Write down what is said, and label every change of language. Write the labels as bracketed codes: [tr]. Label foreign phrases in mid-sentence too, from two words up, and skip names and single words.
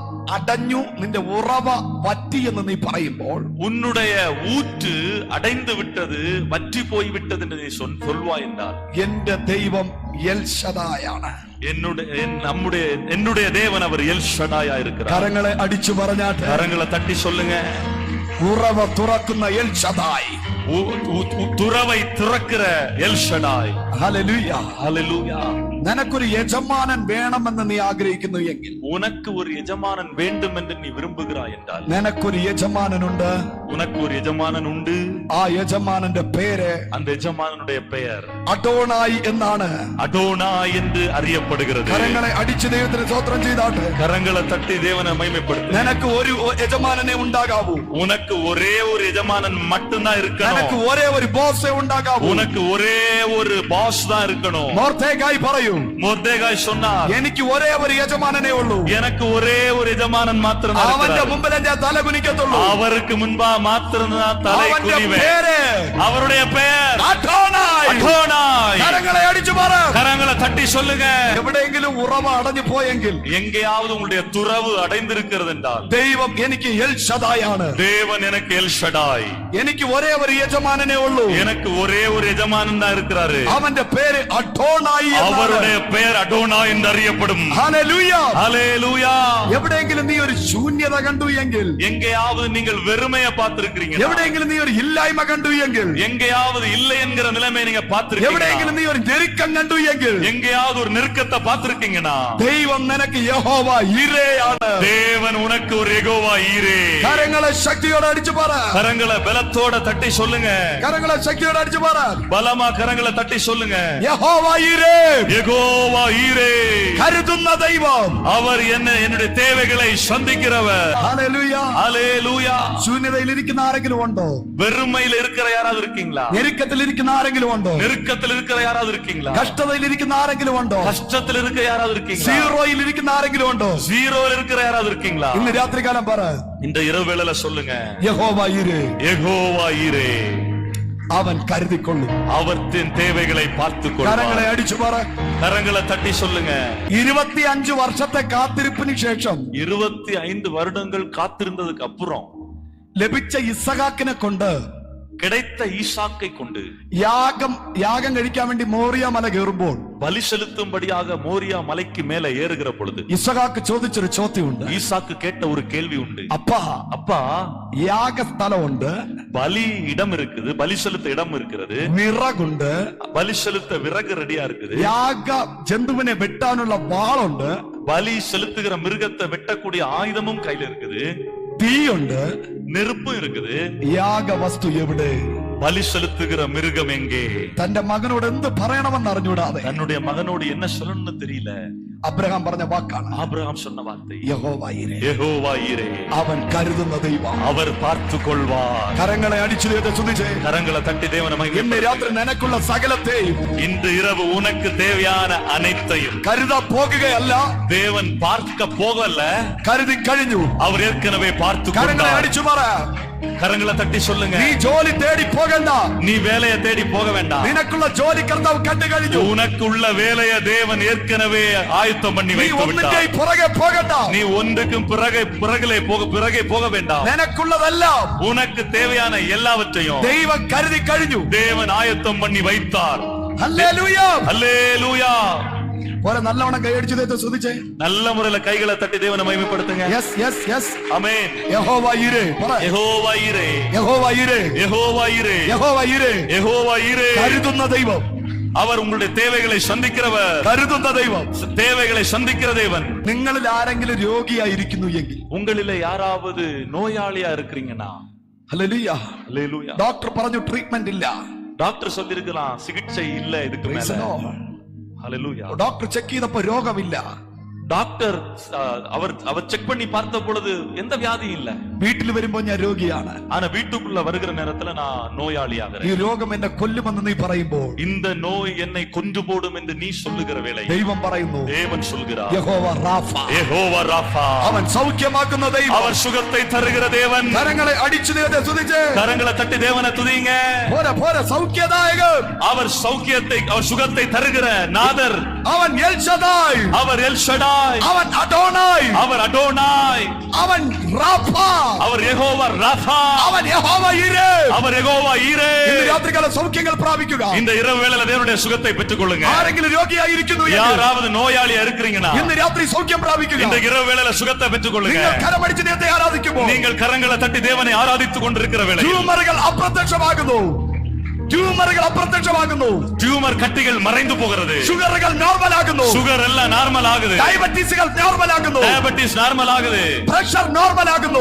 [ml] അടഞ്ഞു, നിന്റെ ഉറവ വറ്റി എന്ന് നീ പറയുമ്പോൾ, [ta] உன்னுடைய ஊற்று அடைந்து விட்டது, வற்றி போய் விட்டது என்று நீ சொல்வாய் என்றால், [ml] എന്റെ ദൈവം എൽ ശദായാണ്. [ta] என்னுடைய தேவன் அவர் எல் ஷடாயா இருக்கிறார். [ml] കരങ്ങളെ അടിച്ചു പറഞ്ഞാട്ടെ, [ta] கரங்களை தட்டி சொல்லுங்க. [ml] ഉറവ തുറക്കുന്ന എൽ ശദായ്, [ta] துறவை திறக்கிற எல் ஷடாய். [ml] ഹല്ലേലൂയ, [ta] ஹல்லேலூயா. [ml] നിനക്കൊരു യജമാനൻ വേണമെന്ന് നീ ആഗ്രഹിക്കുന്നു എങ്കിൽ, [ta] உனக்கு ஒரு எஜமானன் வேண்டும் என்று நீ விரும்புகிறாய் என்றால், [ml] നിനക്കൊരു യജമാനനുണ്ട്. [ta] உனக்கு ஒரு எஜமானன் உண்டு. [ml] ആ യജമാനന്റെ പേര്, [ta] அந்த எஜமானனுடைய பெயர் [ml] അഡോണായി എന്നാണ്. [ta] அடோனாய் என்று அறியப்படுகிறது. [ml] കരങ്ങളെ അടിച്ച് ദൈവത്തിന് സ്തോത്രം ചെയ്താട്ടെ. [ta] கரங்களை தட்டி தேவனை மகிமைப்படுத்து. [ml] നിനക്ക് ഒരു യജമാനനെ ഉണ്ടാകാവൂ. [ta] உனக்கு ஒரே ஒரு எஜமானன் மட்டும்தான் இருக்கணும். [ml] നിനക്ക് ഒരേ ഒരു ബോസേ ഉണ്ടാകാവൂ. [ta] உனக்கு ஒரே ஒரு பாஸ் தான் இருக்கணும். [ml] മൊർദെഖായി പറയൂ, [ta] மொர்தெகாய் சொன்னார், [ml] എനിക്ക് ഒരേ ഒരു യജമാനനേ ഉള്ളൂ. [ta] எனக்கு ஒரே ஒரு எஜமானன் மாத்திரம் தான் [ml] അവന്റെ [ta] இருக்கிறார். [ml] മുമ്പിൽ ഞാൻ തല കുനിക്കത്തുള്ളൂ. [ta] அவருக்கு முன்பா மாத்திரம் தான் தலை [ml] അവന്റെ [ta] குனிவேன். [ml] പേര് [ta] அவருடைய பெயர் [ml] അഡോണായി. [ta] அடோனாய். [ml] കരങ്ങളെ അടിച്ചു പറ. [ta] கரங்களை தட்டி சொல்லுங்க. [ml] എവിടെയെങ്കിലും ഉറവ അടഞ്ഞു പോയെങ്കിൽ, [ta] எங்கேயாவது உங்களுடைய துறவு அடைந்திருக்கிறது என்றால், [ml] ദൈവം എനിക്ക് എൽ ശദായാണ്. [ta] தேவன் எனக்கு எல் ஷடாய். [ml] എനിക്ക് ഒരേ ഒരു യജമാനനേ ഉള്ളൂ. [ta] எனக்கு ஒரே ஒரு எஜமானன் தான் இருக்கிறாரு. [ml] അവന്റെ പേര് അഡോണായി. [ta] அவருடைய பெயர் அடோனாய் என்று அறியப்படும். [ml] ഹല്ലേലൂയ, [ta] ஹல்லேலூயா. [ml] എവിടെയെങ്കിലും നീ ഒരു ശൂന്യത കണ്ടു എങ്കിൽ, [ta] எங்கேயாவது நீங்கள் வெறுமையை பார்த்திருக்கிறீங்க, [ml] എവിടെയെങ്കിലും നീ ഒരു ഇല്ലായ്മ കണ്ടു എങ്കിൽ, [ta] எங்கேயாவது இல்லை என்கிற நிலைமை நீங்க பார்த்திருக்கீங்க, [ml] എവിടെയെങ്കിലും നീ ഒരു ഞെരുക്കം കണ്ടു എങ്കിൽ, [ta] எங்கேயாவது ஒரு நெருக்கத்தை பார்த்திருக்கீங்கன்னா, [ml] ദൈവം നിനക്ക് യഹോവ ഈരേയാണ്. [ta] தேவன் உனக்கு ஒரு யெகோவா ஈரே. [ml] കരങ്ങളെ ശക്തിയോടെ അടിച്ചു പറ. [ta] கரங்களை பலத்தோட தட்டி சொல்லுங்க. [ml] കരങ്ങളെ ശക്തിയോടെ അടിച്ചു പറ. [ta] பலமா கரங்களை தட்டி சொல்லுங்க. [ml] യഹോവ ഈരേ, [ta] யெகோவா ஈரே. [ml] കരുതുന്ന ദൈവം. [ta] அவர் என்னுடைய தேவைகளை சந்திக்கிறவர். [ml] ഹല്ലേലൂയ. [ta] ஹல்லேலூயா. [ml] ശൂന്യതയിൽ ഇരിക്കുന്ന ആരെങ്കിലും ഉണ്ടോ? [ta] வெறுமையில் இருக்கிற யாராவது இருக்கீங்களா? [ml] ഞെരുക്കത്തിൽ ഇരിക്കുന്ന ആരെങ്കിലും ഉണ്ടോ? [ta] நெருக்கத்தில் இருக்கிற யாராவது இருக்கீங்களா? [ml] കഷ്ടതയിൽ ഇരിക്കുന്ന ആരെങ്കിലും ഉണ്ടോ? [ta] கஷ்டத்தில் இருக்கிற யாராவது இருக்கீங்களா? [ml] സീറോയിൽ ഇരിക്കുന്ന ആരെങ്കിലും ഉണ്ടോ? [ta] ஜீரோல இருக்கிற யாராவது இருக்கீங்களா? [ml] ഇന്ന് രാത്രികാലം പറ, [ta] இந்த இரவு வேளையில சொல்லுங்க, [ml] യഹോവ ഈരേ, [ta] யெகோவா ஈரே. [ml] അവൻ കരുതിക്കൊള്ളും. [ta] அவர் தன் தேவைகளை பார்த்துக் [ml] കരങ്ങളെ [ta] கொள்வார். [ml] അടിച്ചു പറ. [ta] கரங்களை தட்டி சொல்லுங்க. [ml] 25 വർഷത്തെ കാത്തിരിപ്പിന് ശേഷം [ta] 25 வருடங்கள் காத்திருந்ததுக்கு அப்புறம் [ml] ലഭിച്ച ഇസഹാക്കിനെ കൊണ്ട്, [ta] கிடைத்த ஈசாக்கை கொண்டு [ml] യാഗം കഴിക്കാൻ വേണ്ടി മോറിയ മല കയറുമ്പോൾ, [ta] பலி செலுத்தும்படியாக மோரியா மலைக்கு மேல ஏறுகிற பொழுது [ml] ഇസഹാക്ക് ചോദിച്ചൊരു ചോദ്യമുണ്ട്. [ta] ஈசாக்கு கேட்ட ஒரு கேள்வி உண்டு. [ml] അപ്പാ, [ta] அப்பா, [ml] യാഗസ്ഥലമുണ്ട്, [ta] பலி இடம் இருக்குது, பலி செலுத்த இடம் இருக்கிறது, [ml] വിറകുണ്ട്, [ta] பலி செலுத்த விறகு ரெடியா இருக்குது, [ml] യാഗ ജന്തുവിനെ വെട്ടാനുള്ള വാളുണ്ട്, [ta] பலி செலுத்துகிற மிருகத்தை வெட்டக்கூடிய ஆயுதமும் கையில இருக்குது, [ml] തീയുണ്ട്, [ta] நெருப்பும் இருக்குது. [ml] യാഗ വസ്തു എവിടെ? [ta] பலி செலுத்துகிற மிருகம் எங்கே? [ml] തന്റെ മകനോട് എന്ത് പറയണമെന്ന് അറിഞ്ഞൂടാതെ [ta] தன்னுடைய மகனோடு என்ன சொல்லணும்னு தெரியல. [ml] അബ്രഹാം പറഞ്ഞ വാക്കാണ്, [ta] ஆபிரகாம் சொன்ன வார்த்தை, [ml] യഹോവ ഈരേ. [ta] யெகோவா ஈரே. [ml] അവൻ കരുതുന്ന ദൈവം. [ta] அவர் பார்த்துக் கொள்வார். [ml] കരങ്ങളെ അടിച്ചു സ്തുതിച്ചേ. [ta] கரங்களை தட்டி தேவனை [ml] ഇന്ന് [ta] மகிமைப்படுத்து. [ml] രാത്രി നിനക്കുള്ള സകലത്തെയും [ta] இன்று இரவு உனக்கு தேவையான அனைத்தையும் [ml] കരുതാ പോകുകയല്ല, [ta] தேவன் பார்க்க போகல, [ml] കരുതി കഴിഞ്ഞു. [ta] அவர் ஏற்கனவே பார்த்து [ml] കരങ്ങളെ [ta] கொண்டார். [ml] അടിച്ചു പറ. [ta] கரங்களை தட்டி சொல்லுங்க. [ml] നീ ജോലി തേടി പോകണ്ട, [ta] நீ வேலையை தேடி போக வேண்டாம். [ml] നിനക്കുള്ള ജോലി കർത്താവ് കണ്ടു കഴിഞ്ഞു. [ta] உனக்குள்ள வேலையை தேவன் ஏற்கனவே ஆயத்தம் பண்ணி [ml] നീ [ta] வைத்து [ml] ഒന്നിന്റെ [ta] விட்டார். [ml] പുറകെ പോകണ്ട. [ta] நீ ஒன்றுக்கும் பிறகே போக வேண்டாம். [ml] നിനക്കുള്ളതെല്ലാം [ta] உனக்கு தேவையான எல்லாவற்றையும் [ml] ദൈവം കരുതി കഴിഞ്ഞു. [ta] தேவன் ஆயத்தம் பண்ணி வைத்தார். [ml] ഹല്ലേലൂയ. [ta] அல்லேலூயா. [ml] പോലെ നല്ലവണ്ണം കൈയടിച്ചു ദൈവത്തെ സ്തുതിച്ചേ. [ta] நல்ல முறையில கைகளை தட்டி தேவனை மகிமைப்படுத்துங்க. [en] yes yes yes. [ta] ஆமென். [ml] യഹോവ ഈരേ. പറ. [ta] யெகோவா ஈரே. [ml] യഹോവ ഈരേ. [ta] யெகோவா ஈரே. [ml] യഹോവ ഈരേ. [ta] யெகோவா ஈரே. [ml] കരുതുന്ന ദൈവം. [ta] அவர் உங்களுடைய தேவைகளை சந்திக்கிறவர். [ml] കരുതുന്ന ദൈവം. [ta] தேவைகளை சந்திக்கிற தேவன். [ml] നിങ്ങളിൽ ആരെങ്കിലും രോഗിയായിരിക്കുന്നു എങ്കിൽ, [ta] உங்களில யாராவது நோயாளியா இருக்கிறீங்கன்னா, [ml] ഹല്ലേലൂയ, [ta] அல்லேலூயா. [ml] ഡോക്ടർ പറഞ്ഞു ട്രീറ്റ്മെന്റ് ഇല്ല, [ta] டாக்டர் சொல்லிருக்கலாம் சிகிச்சை இல்ல இதுக்கு மேல. அல்லேலூயா. [ml] ഡോക്ടർ ചെക്ക് ചെയ്തപ്പോ രോഗമില്ല. [ta] டாக்டர் அவர் செக் பண்ணி பார்த்த பொழுது எந்த வியாதியும் இல்ல. [ml] വീട്ടിൽ വരുമ്പോ ഞാൻ രോഗിയാണ്. [ta] ஆனா வீட்டுக்குள்ள வருகிற நேரத்துல நான் நோயாளியாகிறேன். [ml] ഈ രോഗം എന്നെ കൊല്ലുമെന്ന് നീ പറയുമ്പോൾ [ta] இந்த நோய் என்னை கொன்று போடும் என்று நீ சொல்லுகிற வேளை [ml] ദൈവം പറയുന്നു, [ta] தேவன் சொல்கிறார், [ml] യഹോവ റാഫ, [ta] யெகோவா ராஃபா, [ml] അവൻ சௌக்கியமாക്കുന്ന ദൈവം. [ta] அவர் சுகத்தை தருகிற தேவன். [ml] കരങ്ങളെ അടിച്ചു ദൈവത്തെ സ്തുതിച്ച് [ta] கரங்களை தட்டி தேவனை துதிங்க. [ml] പോരെ പോരെ സൗഖ്യദായകൻ. [ta] அவர் சௌக்கியத்தை, அவர் சுகத்தை தருகிற நாதர். [ml] അവൻ എൽ ഷദായ്, [ta] அவர் எல் ஷடாய், [ml] അവൻ അഡോണായ്, [ta] அவர் அடோனாய், [ml] അവൻ റാഫ, [ta] அவர் யெகோவா ராஃபா, [ml] അവൻ യഹോവ ഈരേ. [ta] அவர் யெகோவா ஈரே. [ml] ഇന്ന് രാത്രികാല സൗഖ്യങ്ങൾ പ്രാപിക്കുക. [ta] இந்த இரவு வேளையில தேவனுடைய சுகத்தை பெற்றுக்கொள்ளுங்க. [ml] ആരെങ്കിലും രോഗിയായിരിക്കുന്നു എങ്കിൽ [ta] யாராவது நோயாளியா இருக்கிறீங்கன்னா [ml] ഇന്ന് രാത്രി സൗഖ്യം പ്രാപിക്കുക. [ta] இந்த இரவு வேளையில சுகத்தை பெற்றுக்கொள்ளுங்க. [ml] നിങ്ങൾ കരമടിച്ച് ദൈവത്തെ ആരാധിക്കുമ്പോൾ [ta] நீங்கள் கரங்களை தட்டி தேவனை ஆராதித்துக் கொண்டிருக்கிற வேளையில் [ml] ട്യൂമറുകൾ അപ്രത്യക്ഷമാകുന്നു. ട്യൂമറുകൾ അപ്രത്യക്ഷമാകുന്നു. [ta] டியூமர் கட்டிகள் மறைந்து போகிறது. [ml] ഷുഗറുകൾ നോർമൽ ആകുന്നു. [ta] சுகர் எல்லாம் நார்மல் ஆகுது. [ml] ഡയബറ്റീസുകൾ നോർമൽ ആകുന്നു. [ta] டயபெட்டிஸ் நார்மல் ஆகுது. [ml] പ്രഷർ നോർമൽ ആകുന്നു.